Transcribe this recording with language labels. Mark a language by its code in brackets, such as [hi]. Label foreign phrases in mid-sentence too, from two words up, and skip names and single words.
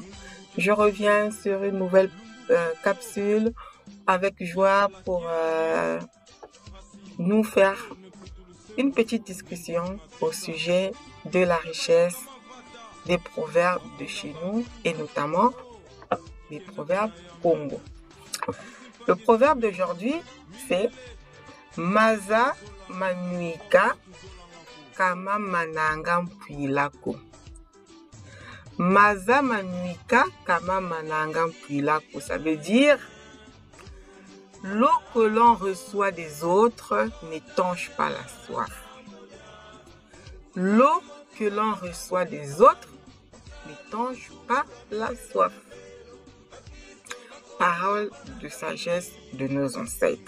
[fr] Je reviens sur une nouvelle capsule avec joie pour nous faire une petite discussion au sujet de la richesse des proverbes de chez nous et notamment des proverbes Congo. Le proverbe d'aujourd'hui, c'est [kg] Maza Manuika Kama Mananga Mpwilako. Maza Manuika Kama Mananga Mpwilako. [fr] Ça veut dire l'eau que l'on reçoit des autres n'étanche pas la soif. L'eau que l'on reçoit des autres n'étanche pas la soif. Parole de sagesse de nos ancêtres.